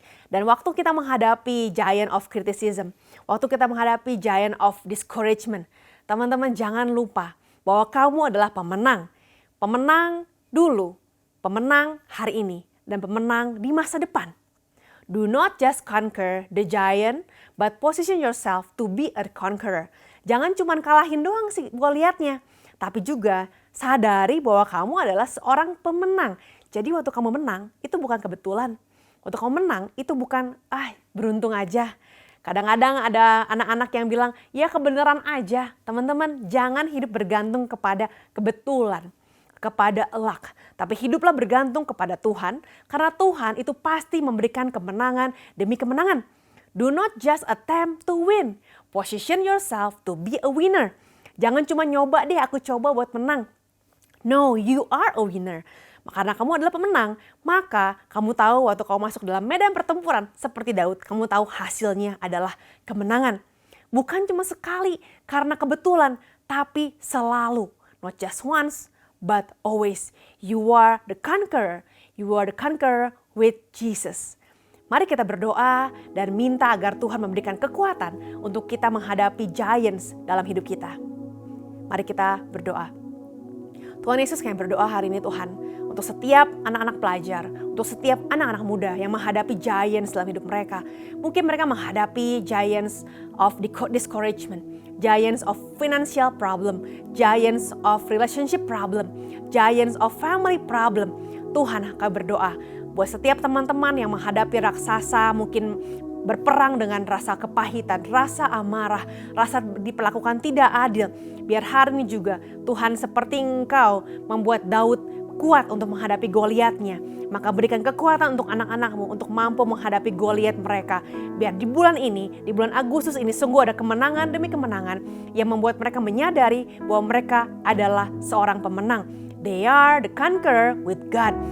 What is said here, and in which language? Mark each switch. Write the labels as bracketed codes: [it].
[id] Dan waktu kita menghadapi giant of criticism, waktu kita menghadapi giant of discouragement, teman-teman jangan lupa bahwa kamu adalah pemenang. Pemenang dulu, pemenang hari ini, dan pemenang di masa depan. [en] Do not just conquer the giant, but position yourself to be a conqueror. [id] Jangan cuma kalahin doang sih Goliatnya, tapi juga sadari bahwa kamu adalah seorang pemenang. Jadi waktu kamu menang, itu bukan kebetulan. Waktu kamu menang, itu bukan, beruntung aja. Kadang-kadang ada anak-anak yang bilang, ya kebenaran aja. Teman-teman, jangan hidup bergantung kepada kebetulan, kepada luck. Tapi hiduplah bergantung kepada Tuhan, karena Tuhan itu pasti memberikan kemenangan demi kemenangan. [en] Do not just attempt to win. Position yourself to be a winner. [id] Jangan cuma nyoba deh, aku coba buat menang. [en] No, you are a winner. [id] Karena kamu adalah pemenang, maka kamu tahu waktu kamu masuk dalam medan pertempuran seperti Daud, kamu tahu hasilnya adalah kemenangan. Bukan cuma sekali karena kebetulan, tapi selalu. [en] Not just once, but always. You are the conqueror. You are the conqueror with Jesus. [id] Mari kita berdoa dan minta agar Tuhan memberikan kekuatan untuk kita menghadapi giants dalam hidup kita. Mari kita berdoa. Tuhan Yesus, kami berdoa hari ini Tuhan, untuk setiap anak-anak pelajar, untuk setiap anak-anak muda yang menghadapi giants dalam hidup mereka. Mungkin mereka menghadapi giants of discouragement, giants of financial problem, giants of relationship problem, giants of family problem. Tuhan, kami berdoa buat setiap teman-teman yang menghadapi raksasa, mungkin berperang dengan rasa kepahitan, rasa amarah, rasa diperlakukan tidak adil. Biar hari ini juga Tuhan seperti Engkau membuat Daud kuat untuk menghadapi Goliatnya. Maka berikan kekuatan untuk anak-anakmu untuk mampu menghadapi Goliat mereka. Biar di bulan ini, di bulan Agustus ini sungguh ada kemenangan demi kemenangan yang membuat mereka menyadari bahwa mereka adalah seorang pemenang. [en] They are the conqueror with God.